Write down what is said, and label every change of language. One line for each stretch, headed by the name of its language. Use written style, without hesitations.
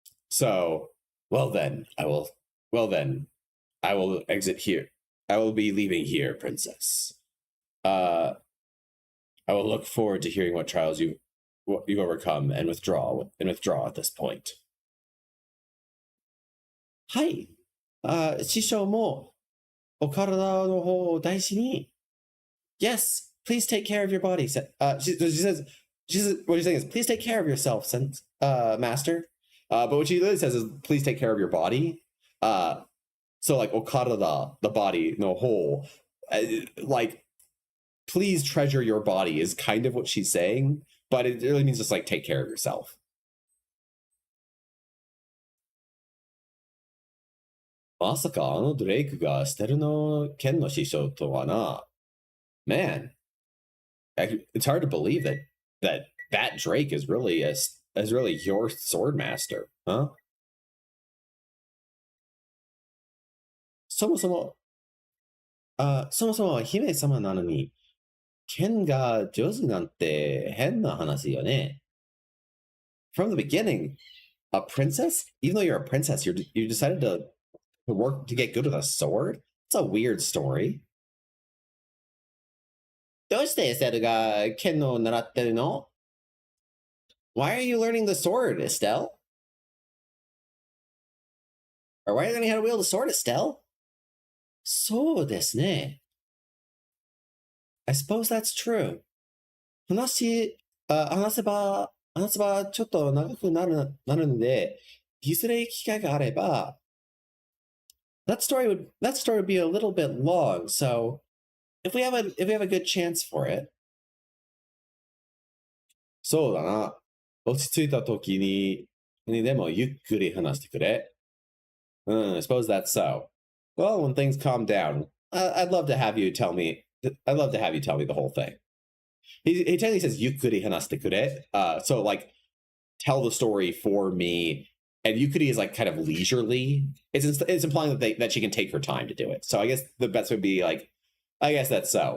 English: So, well then, I will exit here. I will be leaving here, princess. I will look forward to hearing what trials you've overcome and withdraw at this point.
Japanese: はい。師匠もお体の方を大事に。
English: Yes, please take care of your body. She says, what she's saying is, please take care of yourself, master. But what she literally says is, please take care of your body. So like okarada, the body, no whole, like, please treasure your body is kind of what she's saying, but it really means just like take care of yourself.
Japanese: Masaka, Drake ga Steru no Ken no Shisho to wa na.
English: Man, it's hard to believe that Drake is really your sword master, huh?
Japanese: そもそも姫様なのに、剣が上手なんて変な話よね。
English: From the beginning, a princess? Even though you're a princess, you decided to work to get good with a sword? It's a weird story.
Japanese: どうしてセルが剣を習ってるの?
English: Why are you learning the sword, Estelle? Or why are you learning how to wield a sword, Estelle?
Japanese: そうですね。
English: I suppose that's true. 話
Japanese: 話せばちょっと長くなるので、いずれ機会があれば、
English: that story would be a little bit long. So if we have a good chance for it,
Japanese: そうだな。落ち着いた時にでもゆっくり話してくれ。
English: I suppose that's so. Well, when things calm down, I'd love to have you tell me. I'd love to have you tell me the whole thing. He technically says
Japanese: yukuri hanashite kure.
English: So like tell the story for me. And yukuri is like kind of leisurely. It's implying that she can take her time to do it. So I guess the best would be like, I guess that's so.